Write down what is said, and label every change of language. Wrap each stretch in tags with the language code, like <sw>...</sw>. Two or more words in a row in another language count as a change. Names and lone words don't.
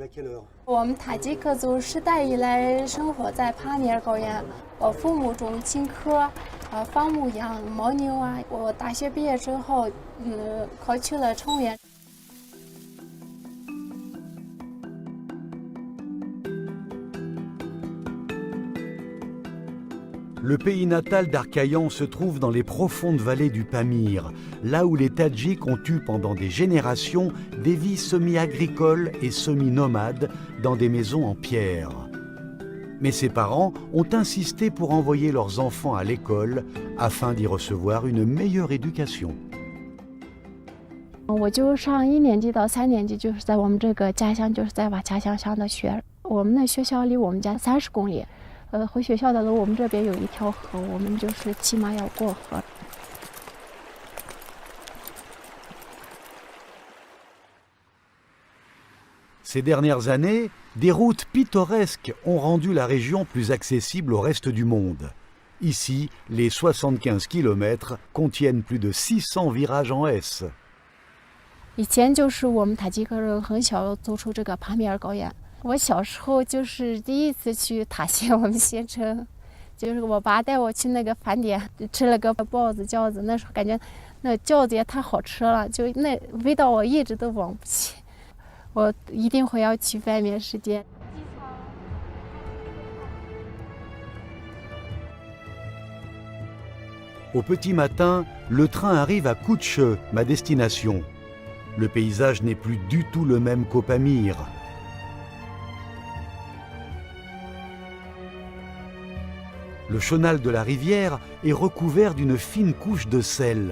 <zh>我们塔吉克族世代以来生活在帕米尔高原，我父母种青稞，放牧养牦牛啊。我大学毕业之后，考去了冲原。</zh> <fr>Le pays natal d'Arkayan se trouve dans les profondes vallées du Pamir, là où les Tadjiks ont eu pendant des générations des vies semi-agricoles et semi-nomades dans des maisons en pierre. Mais ses parents ont insisté pour envoyer leurs enfants à l'école afin d'y recevoir une meilleure éducation.</fr> <zh>我就上1年级到3年级，就是在我们这个家乡，就是在瓦家乡上的学。我们的学校离我们家30公里。 回学校的路，我们这边有一条河，我们就是起码要过河。</zh> <fr>Ces dernières années, des routes pittoresques ont rendu la région plus accessible au reste du monde. Ici, les 75 km contiennent plus de 600 virages en S.</fr> <zh>以前就是我们塔吉克人很小走出这个帕米尔高原。我小时候就是第一次去塔县，我们县城，就是我爸带我去那个饭店吃了个包子饺子，那时候感觉那饺子也太好吃了，就那味道我一直都忘不起，我一定会要去外面世界。</zh> <fr>Au petit matin, le train arrive à Kutche, ma destination. Le paysage n'est plus du tout le même qu'au Pamir. Le chenal de la rivière est recouvert d'une fine couche de sel.</fr>